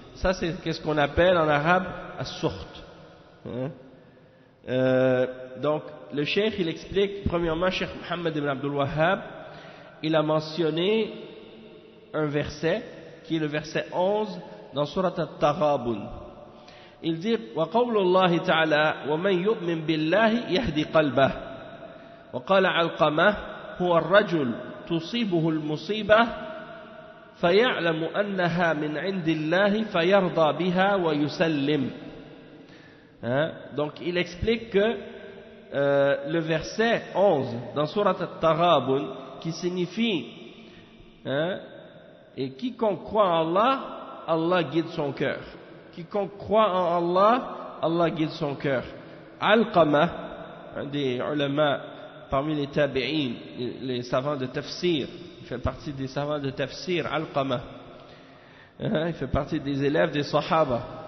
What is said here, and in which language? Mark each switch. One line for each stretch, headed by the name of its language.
French: Ça, c'est ce qu'on appelle en arabe as-sukht. Donc, le cheikh, il explique, premièrement, Cheikh Mohammed ibn Abdul Wahhab, il a mentionné un verset, qui est le verset 11 dans Surat At-Taghabun.
Arabic: Il dit وقول الله تعالى ومن يؤمن بالله يهدي قلبه وقال علقمة هو الرجل تصيبه المصيبة فيعلم أنها من عند الله فيرضى بها ويسلم.
French: Donc il explique que le verset 11 dans Surat At-Taghabun qui signifie et quiconque croit en Allah, Allah guide son cœur. Quiconque croit en Allah, Allah guide son cœur. Alqama, un des ulama parmi les tabi'in, les savants de tafsir, il fait partie des savants de tafsir, Alqama, il fait partie des élèves des Sahaba.